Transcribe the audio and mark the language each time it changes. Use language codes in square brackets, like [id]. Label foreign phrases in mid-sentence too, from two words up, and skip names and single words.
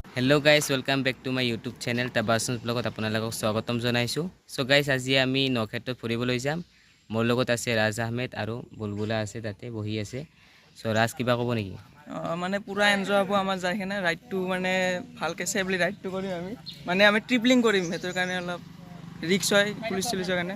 [en] hello guys welcome back to my YouTube channel ताबासुन ब्लॉगत [as] আপোনালোকক স্বাগতম জনাইছো। [en] so guys [as] আজি আমি নক্ষেত্ৰত ফুৰিবলৈ যাম। মোৰ লগত আছে ৰাজ আহমেদ আৰু বুলবুলা আছে, তাতে বহি আছে। সো ৰাজ কিবা ক'ব নেকি? মানে পুৰা এনজয় হ'ব আমাৰ যাই কিনে ৰাইডটো মানে ভালকৈ সেফলি ৰাইডটো কৰিম আমি ট্ৰিপলিং কৰিম, সেইটোৰ কাৰণে অলপ ৰিক্স হয় পুলিচৰ কাৰণে।